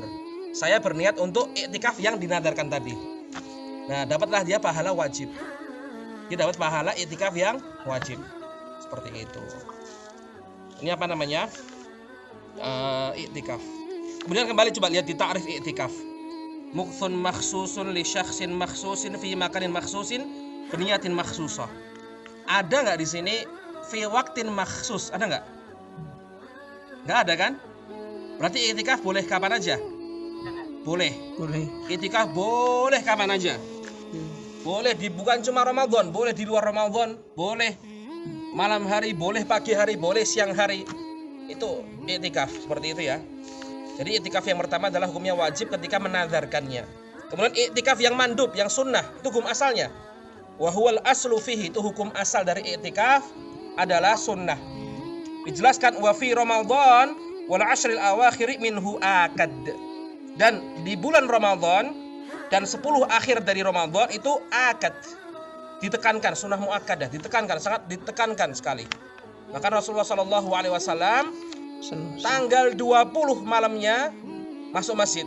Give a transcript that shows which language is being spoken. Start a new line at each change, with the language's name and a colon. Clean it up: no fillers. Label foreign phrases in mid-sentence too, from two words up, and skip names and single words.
Indonesian: Saya berniat untuk iktikaf yang dinadarkan tadi. Nah, dapatlah dia pahala wajib. Dia dapat pahala i'tikaf yang wajib. Seperti itu. Ini apa namanya? I'tikaf. Kemudian kembali coba lihat di ta'rif i'tikaf.
Arabic: مكث مخصوص لشخص مخصوص في مكان مخصوص بنية مخصوصة.
Indonesian: Ada nggak di sini
Arabic: في وقت مخصوص?
Indonesian: Ada nggak? Nggak ada kan? Berarti i'tikaf boleh kapan aja? Boleh. I'tikaf boleh kapan aja? Boleh bukan cuma Ramadan, boleh di luar Ramadan, boleh malam hari, boleh pagi hari, boleh siang hari. Itu i'tikaf seperti itu ya. Jadi i'tikaf yang pertama adalah hukumnya wajib ketika menazarkannya. Kemudian i'tikaf yang mandub, yang sunnah, itu hukum asalnya.
Arabic: وهو الأصل فيه,
Indonesian: itu hukum asal dari i'tikaf adalah sunnah. Dijelaskan
Arabic: وفي رمضان والعشر الأواخر منه آكد.
Indonesian: Dan di bulan Ramadan dan 10 akhir dari Ramadan itu akad. Ditekankan, sunnah muakkadah, ditekankan, sangat ditekankan sekali. Maka Rasulullah SAW tanggal 20 malamnya masuk masjid.